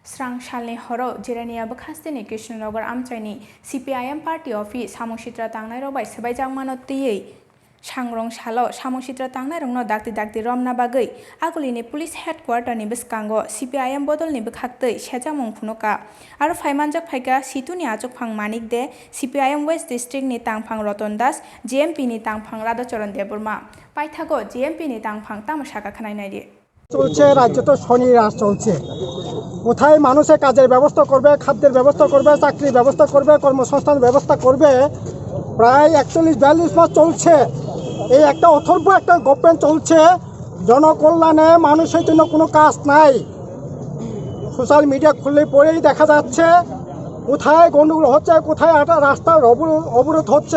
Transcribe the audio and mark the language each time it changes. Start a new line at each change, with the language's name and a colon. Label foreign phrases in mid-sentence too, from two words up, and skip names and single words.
Kok Borok: स्रां सालनि हराव जिरानियाबो खास्तिनि कृष्णनगर आमचाइनि CPIM पार्टी अफिस सामुसित्रा तांनाय रबाय सबाय जांमानो तैयै सांग्रं सालो सामुसित्रा तांनाय रंनो दाक्ति दाक्ति रमना बागै आगुलिनि पुलिस हेडक्वार्टारनि बिस्कांगो CPIM बदलनिबो खाक्तै सेजामुं फुनुका आरो फाइमानजक फाइका सितुनि आचुकफां मानिक दे CPIM वेस्ट डिस्ट्रिक्टनि तांफां रतन दास JMP नि तांफां राधाचरण देबबर्मा पाइथागो JMP नि तांफां तामसाका खानायनायदि
Bangla: চলছে রাজ্য তো শনি রাজ চলছে কোথায় মানুষের কাজের ব্যবস্থা করবে খাদ্যের ব্যবস্থা করবে চাকরির ব্যবস্থা করবে কর্মসংস্থান ব্যবস্থা করবে প্রায় 41-42 মাস চলছে এই একটা অথর্ব একটা গভর্নমেন্ট চলছে জনকল্যাণে মানুষের জন্য কোনো কাজ নাই
English: social media
Bangla: খুললে পরেই দেখা যাচ্ছে কোথায় গন্ডগোল হচ্ছে কোথায় একটা রাস্তার অবরোধ হচ্ছে